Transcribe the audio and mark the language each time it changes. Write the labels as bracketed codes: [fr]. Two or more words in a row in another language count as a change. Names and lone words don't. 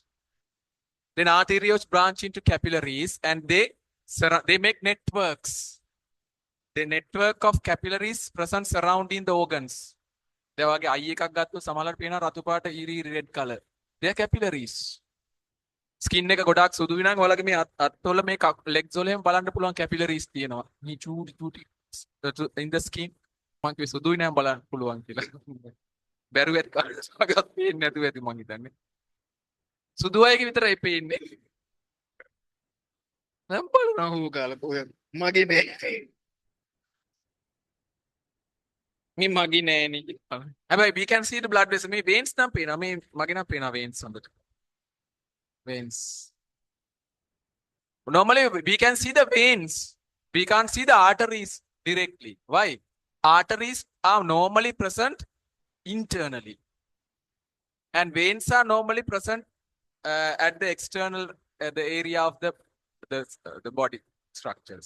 [en] Then arterioles branch into capillaries, and they make networks. The network of capillaries present surrounding the organs. They are red color. They are capillaries. [si] Skin එක ගොඩක් සුදු විනා ඔයාලගේ මේ අත්වල මේ legs වල එහෙම බලන්න පුළුවන් capillaries තියෙනවා. මේ චූටි [en] in the skin [si] මම කිව්වේ සුදු විනා බලන්න පුළුවන් කියලා. බැරුව ඇති කාටවත් පේන්නේ නැතුව ඇති මං හිතන්නේ. සුදු අයගේ විතරයි පේන්නේ. මම බලනවා හුඟ කාලෙක ඔය මගේ නෑ. මේ මගේ නෑනේ. [en] හැබැයි we can see the blood vessel. [si] මේ veins නම් පේනවා. මේ මගේ නම් පේනවා veins හොඳට. [en] Veins. Normally, we can see the veins. We can't see the arteries directly. Why? Arteries are normally present internally. And veins are normally present at the external, the area of the body structures.